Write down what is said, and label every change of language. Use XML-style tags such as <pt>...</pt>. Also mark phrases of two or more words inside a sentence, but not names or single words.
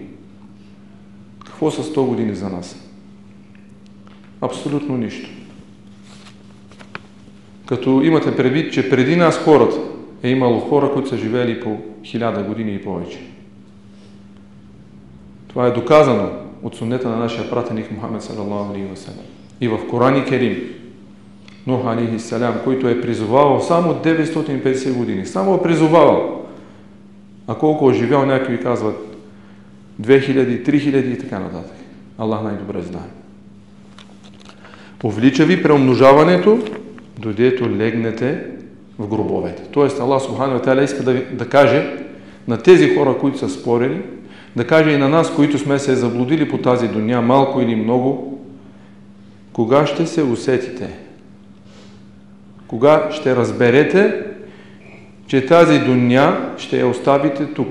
<bg>Какво са 100 години за нас? Абсолютно нищо. Като имате предвид, че преди нас хората е имало хора, които са живели по 1000 години и повече. Това е доказано от суннета на нашия пратеник Мухамед</bg> <ar>صلى الله عليه وسلم.</ar> <bg>И в Коран Керим,</bg> <ar>نوح عليه السلام,</ar> <bg>който е призовавал само 950 години. Само е призовавал. А колко е живял, някои казват 2000, 3000 и така нататък. Аллах най-добре знае. Увлича ви преумножаването, дойдето легнете в гробовете. Тоест</bg> <ar>الله سبحانه وتعالى</ar> <bg>иска да каже на тези хора, които са спорили, да каже и на нас, които сме се заблудили по тази дуня, малко или много, кога ще се усетите? Кога ще разберете, че тази дуня ще я оставите тук?</bg>